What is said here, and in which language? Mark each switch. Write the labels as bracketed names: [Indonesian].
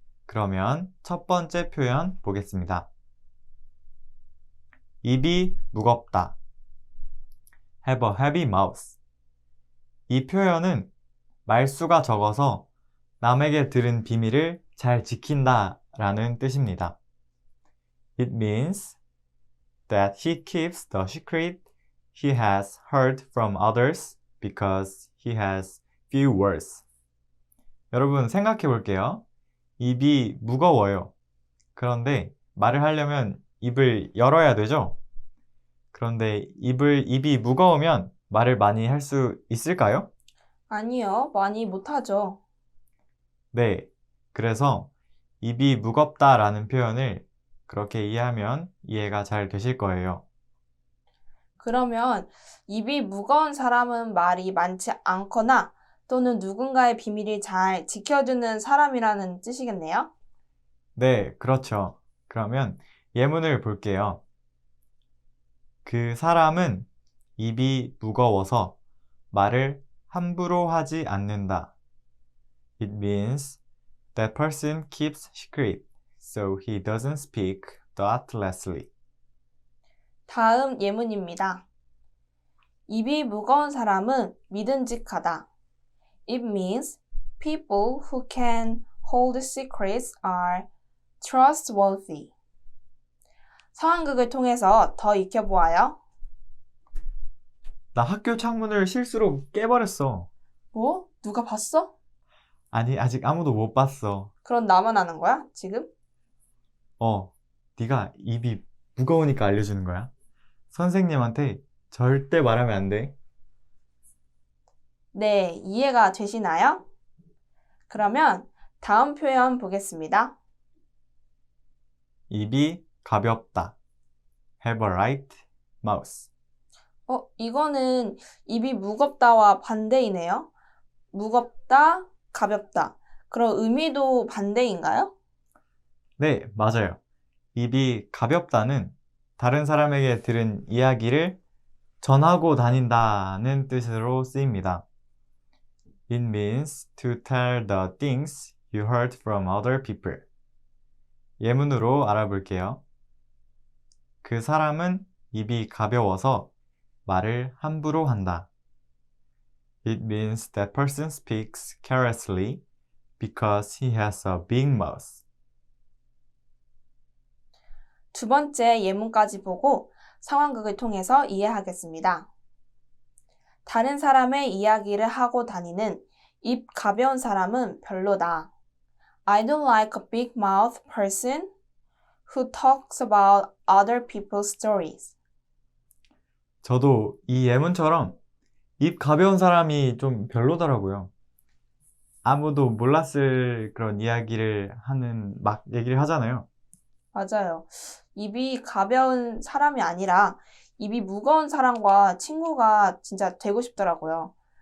[Korean] 그러면 첫 번째 표현 보겠습니다. 입이 무겁다. [English] Have a heavy mouth. [Korean] 이 표현은 말수가 적어서 남에게 들은 비밀을 잘 지킨다 라는 뜻입니다. [English] It means that he keeps the secret he has heard from others because he has few words. [Korean] 여러분 생각해 볼게요. 입이 무거워요. 그런데 말을 하려면 입을 열어야 되죠? 그런데 입이 무거우면 말을 많이 할 수 있을까요? 아니요, 많이 못하죠. 네. 그래서 입이 무겁다라는 표현을 그렇게 이해하면 이해가 잘 되실 거예요. 그러면 입이 무거운 사람은 말이 많지 않거나 또는 누군가의 비밀을 잘 지켜주는 사람이라는 뜻이겠네요? 네, 그렇죠. 그러면 예문을 볼게요. 그 사람은 입이 무거워서 말을 함부로 하지 않는다. [English] It means that person keeps secret, so he doesn't speak thoughtlessly. [Korean] 다음 예문입니다. 입이 무거운 사람은 믿음직하다. [English] It means people who can hold secrets are trustworthy. [Korean] 상황극을 통해서 더 익혀보아요. 나 학교 창문을 실수로 깨버렸어. 뭐? 누가 봤어? 아니, 아직 아무도 못 봤어. 그럼 나만 아는 거야? 지금? 네가 입이 무거우니까 알려주는 거야. 선생님한테 절대 말하면 안 돼. 네, 이해가 되시나요? 그러면 다음 표현 보겠습니다. 입이 가볍다. [English] Have a light mouth. [Korean] 이거는 입이 무겁다와 반대이네요. 무겁다, 가볍다. 그럼 의미도 반대인가요? 네, 맞아요. 입이 가볍다는 다른 사람에게 들은 이야기를 전하고 다닌다는 뜻으로 쓰입니다. [English] It means to tell the things you heard from other people. [Korean] 예문으로 알아볼게요. 그 사람은 입이 가벼워서 말을 함부로 한다. [English] It means that person speaks carelessly because he has a big mouth. [Korean] 두 번째 예문까지 보고 상황극을 통해서 이해하겠습니다. 다른 사람의 이야기를 하고 다니는 입 가벼운 사람은 별로다. [English] I don't like a big mouth person who talks about other people's stories. [Korean] 저도 이 예문처럼 입 가벼운 사람이 좀 별로더라고요. 아무도 몰랐을 그런 이야기를 막 얘기를 하잖아요. 맞아요. 입이 가벼운 사람이 아니라 입이 무거운 사람과 친구가 진짜 되고 싶더라고요.